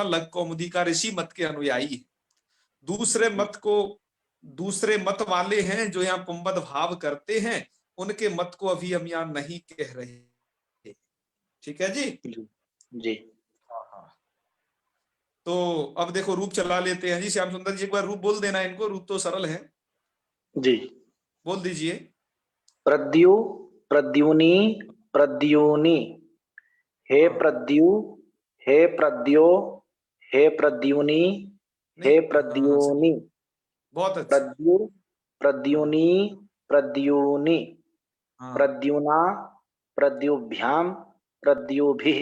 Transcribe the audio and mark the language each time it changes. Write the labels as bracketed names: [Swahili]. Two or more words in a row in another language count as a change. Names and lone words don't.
[Hindi] लघु कौमुदीकार इसी मत के अनुयायी है। दूसरे मत वाले हैं जो यहाँ पुंबद भाव करते हैं, उनके मत को अभी हम यहाँ नहीं कह रहे, ठीक है जी। जी। तो अब देखो रूप चला लेते हैं जी। श्याम सुंदर जी एक बार रूप बोल देना इनको, रूप तो सरल है, जी। बोल दीजिए। [Sanskrit] प्रद्यु, प्रद्युनी, प्रद्युनी, हे प्रद्यु, हे प्रद्यो, हे प्रद्युनी, हे प्रद्युनी, [Hindi] बहुत अच्छा। [Sanskrit] प्रद्यु, प्रद्युनी, प्रद्युनी, प्रद्युना, प्रद्युभ्याम, प्रद्युभिः,